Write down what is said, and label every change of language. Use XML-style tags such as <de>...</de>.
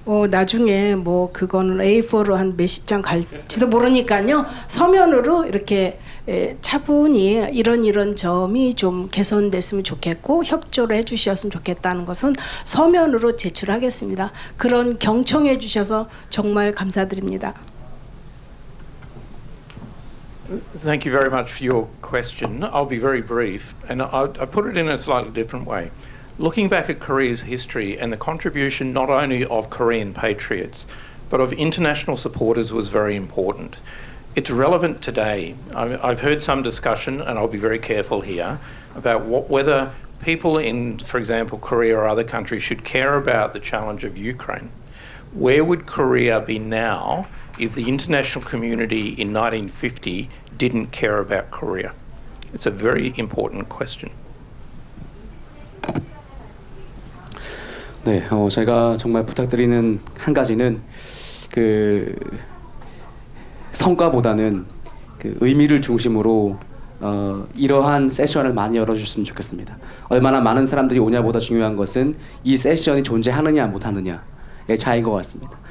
<ko>나중에 뭐 그건 A4로 한 몇십 장 갈지도 모르니까요. 서면으로 이렇게 차분히 이런 점이 좀 개선됐으면 좋겠고 협조를 해주셨으면 좋겠다는 것은 서면으로 제출하겠습니다. 그런 경청해 주셔서 정말 감사드립니다.</ko> <en>Thank you very much for your question. I'll be very brief, and I put it in a slightly different way. Looking back at Korea's history and the contribution not only of Korean patriots, but of international supporters was very important. It's relevant today. I've heard some discussion, and I'll be very careful here, about whether people in, for example, Korea or other countries should care about the challenge of Ukraine. Where would Korea be now if the international community in 1950 didn't care about Korea? It's a very important question.</en> <ko>네, 제가 정말 부탁드리는 한 가지는 그 성과보다는 그 의미를 중심으로 이러한 세션을 많이 열어주셨으면 좋겠습니다. 얼마나 많은 사람들이 오냐보다 중요한 것은 이 세션이 존재하느냐 못하느냐의 차이인 것 같습니다.</ko>